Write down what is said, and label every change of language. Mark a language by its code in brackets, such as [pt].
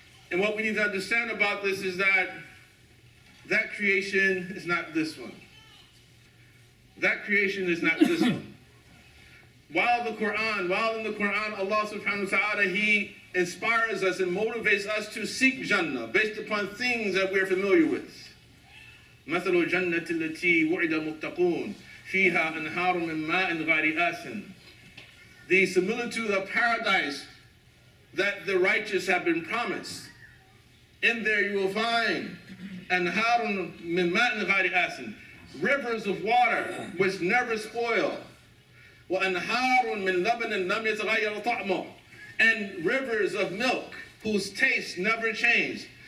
[en] And what we need to understand about this is that creation is not this one. That creation is not this one. While in the Quran, Allah subhanahu wa ta'ala, He inspires us and motivates us to seek Jannah based upon things that we're familiar with. [ar] مثل الجنة التي وعد المتقون فيها أنهار من ماء غير آسن. [en] The similitude of paradise that the righteous have been promised. In there you will find [ar] أنهار من ماء غير آسن, [en] rivers of water which never spoil. [ar] وأنهار من لبن لم يتغير طعمه, [en] and rivers of milk whose taste never changed.